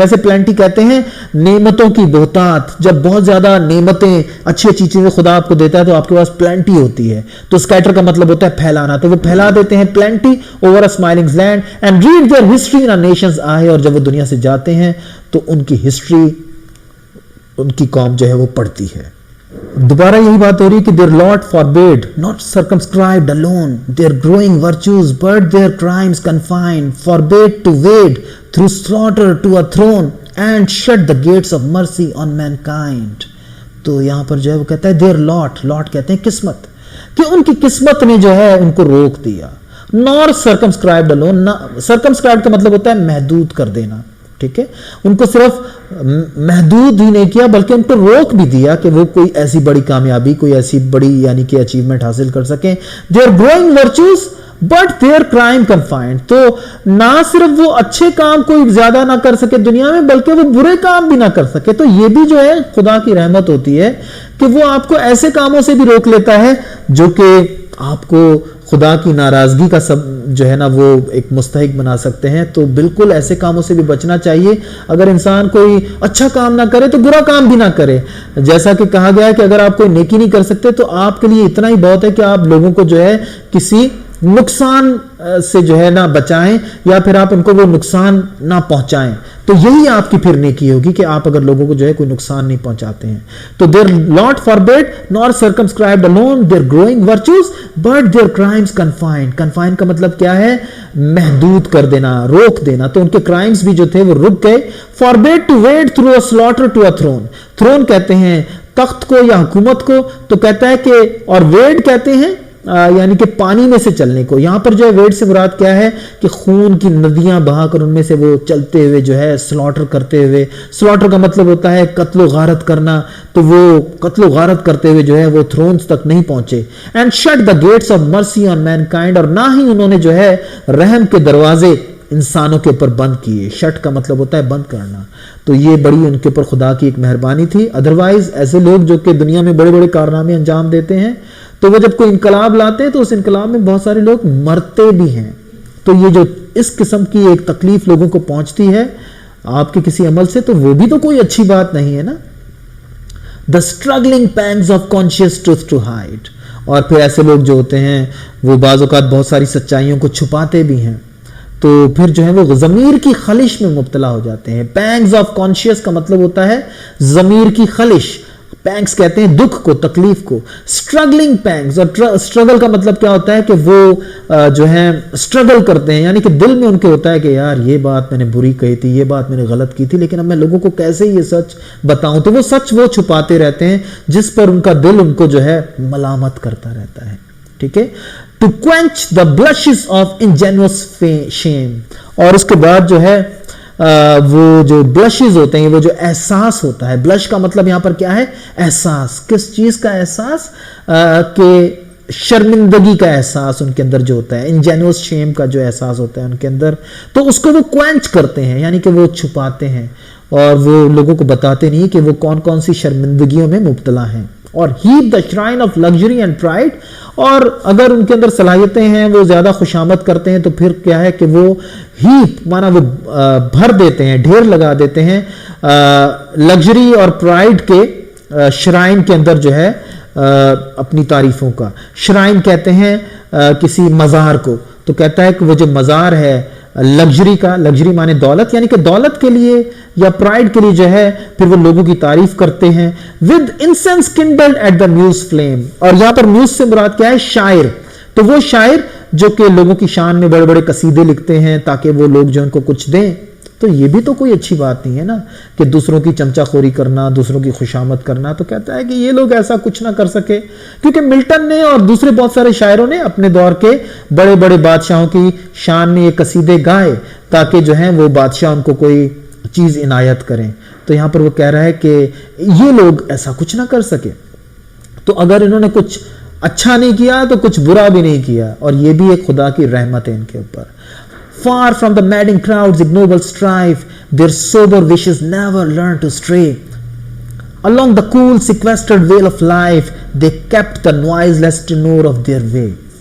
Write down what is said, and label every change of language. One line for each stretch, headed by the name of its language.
Urdu: ویسے پلینٹی کہتے ہیں نعمتوں کی بہتات. جب بہت زیادہ نعمتیں اچھی اچھی چیزیں خدا آپ کو دیتا ہے تو آپ کے پاس پلینٹی ہوتی ہے. تو اسکیٹر کا مطلب ہوتا ہے پھیلانا, تو وہ پھیلا دیتے ہیں
English: Plenty over a smiling land and read their history in a nation's eyes.
Urdu: اور جب وہ دنیا سے جاتے ہیں تو ان کی ہسٹری, ان کی قوم جو ہے وہ پڑھتی ہے. دوبارہ یہی بات ہو رہی ہے کہ
English: their Lord forbade, not circumscribed alone, their growing virtues, but their crimes confined, forbade to wade through slaughter to a throne, and shut the gates of mercy on mankind.
Urdu: تو یہاں پر جو ہے وہ کہتا ہے
English: their Lord
Urdu: کہتے ہیں قسمت, کہ ان کی قسمت نے جو ہے ان کو روک دیا.
English: nor circumscribed alone,
Urdu: circumscribed کا مطلب ہوتا ہے محدود کر دینا, ٹھیک ہے. ان کو صرف محدود ہی نہیں کیا بلکہ ان کو روک بھی دیا کہ وہ کوئی ایسی بڑی کامیابی, کوئی ایسی بڑی یعنی کہ اچیومنٹ حاصل کر سکیں.
English: their growing virtues but their crime confined.
Urdu: تو نہ صرف وہ اچھے کام کوئی زیادہ نہ کر سکے دنیا میں بلکہ وہ برے کام بھی نہ کر سکے. تو یہ بھی جو ہے خدا کی رحمت ہوتی ہے کہ وہ آپ کو ایسے کاموں سے بھی روک لیتا ہے جو کہ آپ کو خدا کی ناراضگی کا سب جو ہے نا وہ ایک مستحق بنا سکتے ہیں. تو بالکل ایسے کاموں سے بھی بچنا چاہیے. اگر انسان کوئی اچھا کام نہ کرے تو برا کام بھی نہ کرے. جیسا کہ کہا گیا ہے کہ اگر آپ کوئی نیکی نہیں کر سکتے تو آپ کے لیے اتنا ہی بہت ہے کہ آپ لوگوں کو جو ہے کسی نقصان سے جو ہے نہ بچائیں یا پھر آپ ان کو وہ نقصان نہ پہنچائیں. تو یہی آپ کی پھر نیکی ہوگی کہ آپ اگر لوگوں کو جو ہے کوئی نقصان نہیں پہنچاتے ہیں.
English: تو their Lord forbade nor circumscribed alone their growing virtues but their crimes confined.
Urdu: confined کا مطلب کیا ہے؟ محدود کر دینا, روک دینا. تو ان کے کرائمز بھی جو تھے وہ رک گئے.
English: forbade to wade through a slaughter to a throne.
Urdu: throne کہتے ہیں تخت کو یا حکومت کو. تو کہتا ہے کہ اور ویڈ کہتے ہیں یعنی کہ پانی میں سے چلنے کو. یہاں پر جو ہے ویڈ سے مراد کیا ہے کہ خون کی ندیاں بہا کر ان میں سے وہ چلتے ہوئے جو ہے سلاٹر کرتے ہوئے. سلاٹر کا مطلب ہوتا ہے قتل و غارت کرنا. تو وہ قتل و غارت کرتے ہوئے جو ہے وہ تھرونز تک نہیں پہنچے.
English: And shut the gates of mercy on mankind.
Urdu: اور نہ ہی انہوں نے جو ہے رحم کے دروازے انسانوں کے اوپر بند کیے. شٹ کا مطلب ہوتا ہے بند کرنا. تو یہ بڑی ان کے اوپر خدا کی ایک مہربانی تھی. ادروائز ایسے لوگ جو کہ دنیا میں بڑے بڑے کارنامے انجام دیتے ہیں تو وہ جب کوئی انقلاب لاتے ہیں تو اس انقلاب میں بہت سارے لوگ مرتے بھی ہیں. تو یہ جو اس قسم کی ایک تکلیف لوگوں کو پہنچتی ہے آپ کے کسی عمل سے تو وہ بھی تو کوئی اچھی بات نہیں ہے نا.
English: The struggling pangs of conscious truth to hide.
Urdu: اور پھر ایسے لوگ جو ہوتے ہیں وہ بعض اوقات بہت ساری سچائیوں کو چھپاتے بھی ہیں. تو پھر جو ہے وہ ضمیر کی خلش میں مبتلا ہو جاتے ہیں. پینگز آف کانشیس کا مطلب ہوتا ہے ضمیر کی خلش. پینگز کہتے ہیں دکھ کو, تکلیف کو. اسٹرگلنگ پینگز, اور اسٹرگل کا مطلب کیا ہوتا ہے کہ وہ جو ہے اسٹرگل کرتے ہیں یعنی کہ دل میں ان کے ہوتا ہے کہ یار یہ بات میں نے بری کہی تھی, یہ بات میں نے غلط کی تھی, لیکن اب میں لوگوں کو کیسے یہ سچ بتاؤں. تو وہ سچ وہ چھپاتے رہتے ہیں جس پر ان کا دل ان کو جو ہے ملامت کرتا رہتا ہے. ٹھیک ہے.
English: To quench the blushes of ingenuous shame.
Urdu: اور اس کے بعد جو ہے وہ جو بلشز ہوتے ہیں, وہ جو احساس ہوتا ہے. بلش کا مطلب یہاں پر کیا ہے؟ احساس. کس چیز کا احساس؟ کہ شرمندگی کا احساس ان کے اندر جو ہوتا ہے. انجینوس شیم کا جو احساس ہوتا ہے ان کے اندر, تو اس کو وہ کوینچ کرتے ہیں یعنی کہ وہ چھپاتے ہیں اور وہ لوگوں کو بتاتے نہیں کہ وہ کون کون سی شرمندگیوں میں مبتلا ہیں.
English: اور heap the shrine of luxury and pride.
Urdu: اور اگر ان کے اندر صلاحیتیں ہیں وہ زیادہ خوشامد کرتے ہیں تو پھر کیا ہے کہ وہ ہیپ مانا وہ بھر دیتے ہیں, ڈھیر لگا دیتے ہیں لگژری اور پرائڈ کے شرائن کے اندر جو ہے اپنی تعریفوں کا. شرائن کہتے ہیں کسی مزار کو. تو کہتا ہے کہ وہ جو مزار ہے لگژری کا, لگژری مانے دولت, یعنی کہ دولت کے لیے یا پرائڈ کے لیے جو ہے پھر وہ لوگوں کی تعریف کرتے ہیں.
English: with incense kindled at the muse flame.
Urdu: اور یہاں پر میوز سے مراد کیا ہے؟ شاعر. تو وہ شاعر جو کہ لوگوں کی شان میں بڑے بڑے قصیدے لکھتے ہیں تاکہ وہ لوگ جو ان کو کچھ دیں. تو یہ بھی تو کوئی اچھی بات نہیں ہے نا کہ دوسروں کی چمچہ خوری کرنا, دوسروں کی خوشامد کرنا. تو کہتا ہے کہ یہ لوگ ایسا کچھ نہ کر سکے, کیونکہ ملٹن نے اور دوسرے بہت سارے شاعروں نے اپنے دور کے بڑے بڑے بادشاہوں کی شان میں یہ قصیدے گائے تاکہ جو ہیں وہ بادشاہ ان کو کوئی چیز عنایت کریں. تو یہاں پر وہ کہہ رہا ہے کہ یہ لوگ ایسا کچھ نہ کر سکے. تو اگر انہوں نے کچھ اچھا نہیں کیا تو کچھ برا بھی نہیں کیا, اور یہ بھی ایک خدا کی رحمت ہے ان کے اوپر.
English: Far from the madding crowd's ignoble strife, their sober wishes never learn to stray. Along the cool sequestered vale of life, they kept the noiseless tenor of their way.